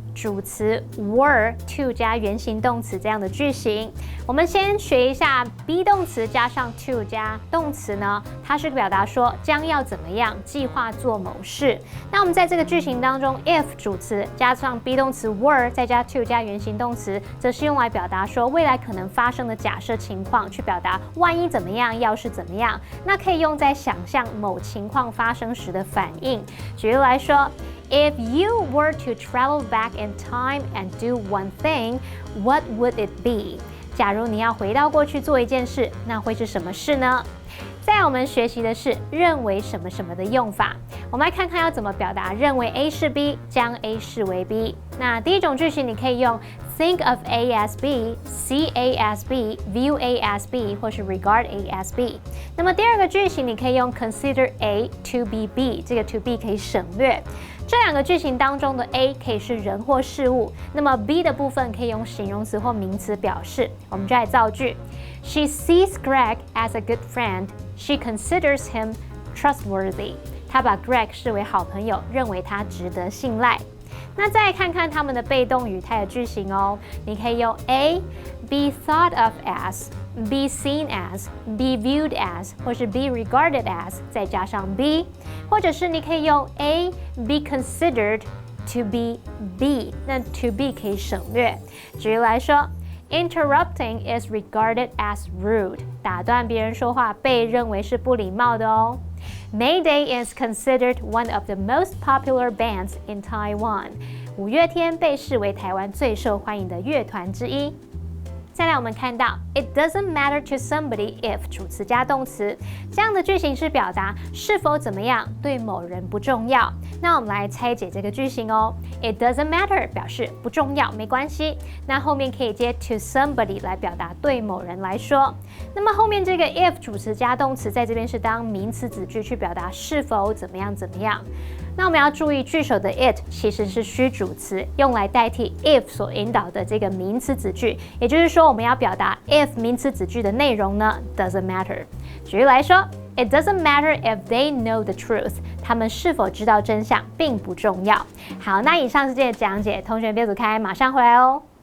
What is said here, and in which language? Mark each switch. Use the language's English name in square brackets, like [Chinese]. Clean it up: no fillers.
[Chinese] 主词 were to 加原形动词这样的句型，我们先学一下 be 动词加上 to 加动词呢，它是表达说将要怎么样计划做某事。那我们在这个句型当中 if 主词加上 be 动词 were 再加 to 加原形动词，则是用来表达说未来可能发生的假设情况，去表达万一怎么样，要是怎么样。那可以用在想象某情况发生时的反应。举例来说， [English] If you were to travel back in time and do one thing, what would it be? [Chinese] 假如你要回到过去做一件事，那会是什么事呢？再来我们学习的是认为什么什么的用法。我们来看看要怎么表达认为 A 是 B， 将 A 视为 B。那第一种句型你可以用 [English] think of A as B, see A as B, view A as B [Chinese] 或是 [English] regard A as B。 [Chinese] 那么第二个句型你可以用 [English] consider A to be B， [Chinese] 这个 to be 可以省略。这2个句型当中的 A 可以是人或事物，那么 B 的部分可以用形容词或名词表示。我们就来造句 [English] ：She sees Greg as a good friend. She considers him trustworthy. [Chinese] 她把 Greg 视为好朋友，认为他值得信赖。那再来看看他们的被动语态的句型哦，你可以用 [English] A be thought of as。 Be seen as, be viewed as, [Chinese] 或是 [English] be regarded as， [Chinese] 再加上 be， 或者是你可以用 [English] A be considered to be B， [Chinese] 那 to be 可以省略。举例来说 ， [English] Interrupting is regarded as rude， [Chinese] 打断别人说话被认为是不礼貌的哦。 [English] Mayday is considered one of the most popular bands in Taiwan， [Chinese] 五月天被视为台湾最受欢迎的乐团之一。再来我们看到 [English] It doesn't matter to somebody if [Chinese] 主词加动词，这样的句型是表达是否怎么样对某人不重要。那我们来拆解这个句型哦。 [English] It doesn't matter [Chinese] 表示不重要，没关系。那后面可以接 to somebody 来表达对某人来说。那么后面这个 if 主词加动词在这边是当名词子句去表达是否怎么样怎么样。那我们要注意句首的 it 其实是虚主词，用来代替 if 所引导的这个名词子句。也就是说，我们要表达 if 名词子句的内容呢 [English] doesn't matter。 [Chinese] 举例来说 [English] ，It doesn't matter if they know the truth。 [Chinese] 他们是否知道真相并不重要。好，那以上是今天的讲解，同学别走开，马上回来哦。